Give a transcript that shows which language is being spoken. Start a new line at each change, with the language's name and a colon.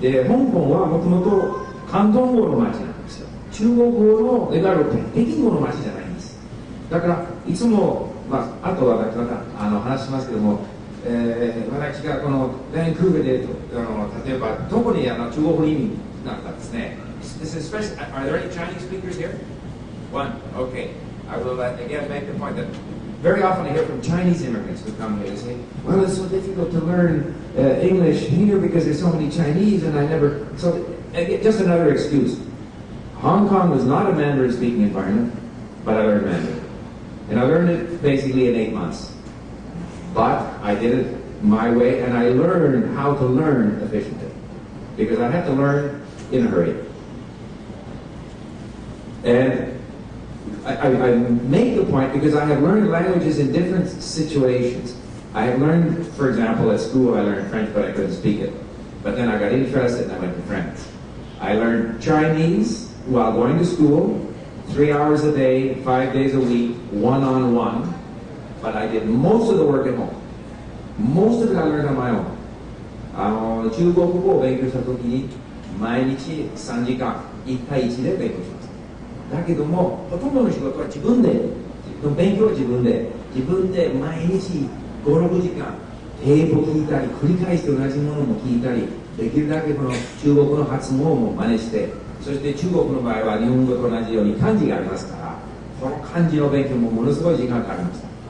Japanese: で、香港はもともと広東語の町なんですよ。中国語のいわゆる北京語の町じゃないんです。だからいつも、あとはまた話しますけども、私がこのバンクーバーで例えばどこに中国語の意味なんかですね。
English: Especially, are there any Chinese speakers here? One. Okay. I will again make the point that very often I hear from Chinese immigrants who come here and say, well, it's so difficult to learn English here because there's so many Chinese and I never... So, just another excuse. Hong Kong was not a Mandarin-speaking environment, but I learned Mandarin. And I learned it basically in 8 months. But I did it my way, and I learned how to learn efficiently. Because I had to learn in a hurry. And I make the point because I have learned languages in different situations. I have learned, for example, at school I learned French, but I couldn't speak it. But then I got interested and I went to France. I learned Chinese while going to school, 3 hours a day, 5 days a week, one-on-one. But I did most of the work at home. Most of it I learned on my own.
Japanese: 中国語を勉強したときに毎日3時間1対1で勉強します。だけども、ほとんどの仕事は自分で、勉強は自分で毎日5、6時間、テープを聞いたり、繰り返して同じものも聞いたり、できるだけこの中国の発音も真似して、そして中国の場合は日本語と同じように漢字がありますから、この漢字の勉強もものすごい時間がかかりました。